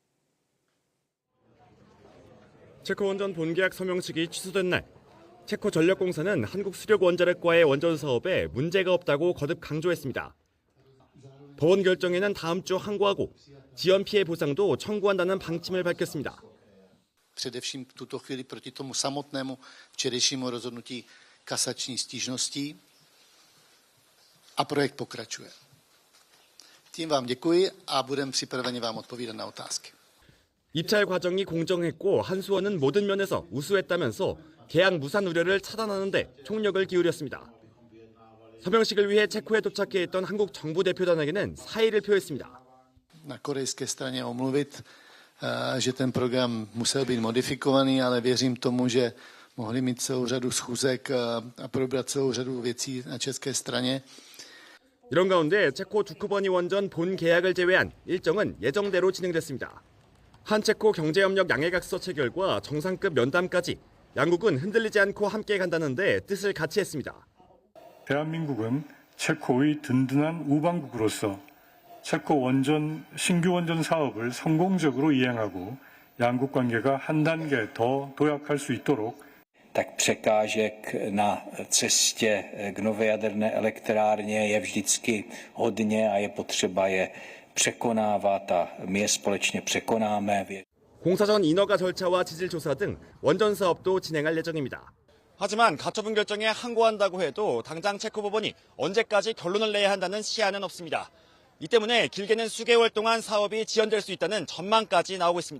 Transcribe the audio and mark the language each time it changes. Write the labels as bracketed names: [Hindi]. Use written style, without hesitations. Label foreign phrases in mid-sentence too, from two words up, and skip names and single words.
[Korean] 체코 원전 본계약 서명식이 취소된 날, 체코 전력공사는 한국수력원자력과의 원전 사업에 문제가 없다고 거듭 강조했습니다. 법원 결정에는 다음 주 항고하고 지연 피해 보상도 청구한다는 방침을 밝혔습니다. [Czech] Především v tuto chvíli proti tomu samotnému včerejšímu rozhodnutí kasační stížností a projekt pokračuje. Tím vám děkuji a budeme připraveni vám odpovídat na otázky. [Korean] 입찰 과정이 공정했고 한수원은 모든 면에서 우수했다면서 계약 무산 우려를 차단하는 데 총력을 기울였습니다. 서명식을 위해 체코에 도착해 있던 한국 정부 대표단에게는 사의를 표했습니다. [Czech] na korejské straně omluvit, že ten program musel být modifikovaný, ale věřím tomu, že mohli mít celou řadu schůzek a probrat celou řadu věcí na české straně. [Korean] 이런 가운데 체코 두코버니 원전 본 계약을 제외한 일정은 예정대로 진행됐습니다. 한체코 경제협력 양해각서 체결과 정상급 면담까지 양국은 흔들리지 않고 함께 간다는데 뜻을 같이 했습니다. 대한민국은 체코의 든든한 우방국으로서 체코 신규 원전 sa업을 성공적으로 이행하고 양국 관계가 한 단계 더 도약할 수 있도록 [Czech] tak překážek na cestě k nové jaderné elektrárně je vždycky hodně a je potřeba je překonávat a my je společně překonáme. [Korean] 공사 전 인허가 절차와 지질 조사 등 원전 사업도 진행할 예정입니다. 하지만 가처분 결정에 항고한다고 해도 당장 체코 법원이 언제까지 결론을 내야 한다는 시한은 없습니다. 이 때문에 길게는 수개월 동안 사업이 지연될 수 있다는 전망까지 나오고 있습니다.